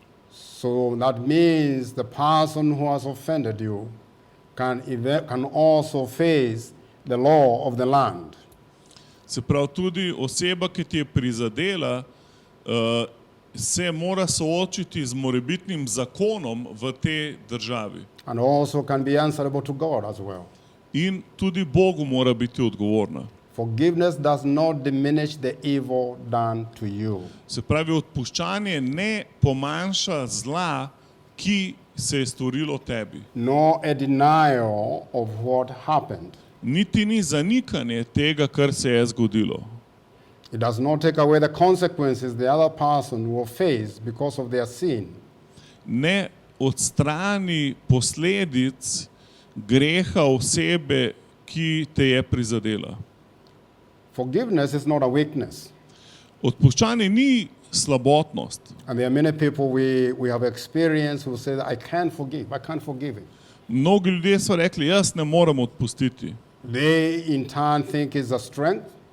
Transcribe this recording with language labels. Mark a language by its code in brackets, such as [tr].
[en] So that means the person who has offended you can also face the law of the land. [sl] Se pravi, tudi oseba, ki ti je prizadela, se mora soočiti z morebitnim zakonom v tej državi. [en] And also can be answerable to God as well. [sl] In tudi Bogu mora biti odgovorna. [en] Forgiveness does not diminish the evil done to you. [sl] Se pravi, odpuščanje ne pomanjša zla, ki se je storilo tebi. [en] Nor a denial of what happened. [sl] Niti ni zanikanje tega, kar se je zgodilo. [en] It does not take away the consequences the other person will face because of their sin. [sl] Ne odstrani posledic greha osebe, ki te je prizadela. [en] Forgiveness is not a weakness. [sl] Odpuščanje ni slabotnost. [en] And there are many people we have experienced who say, I can't forgive it. [sl] Mnogi ljudje so rekli, jaz ne morem odpustiti. [en] They in turn think it's a strength,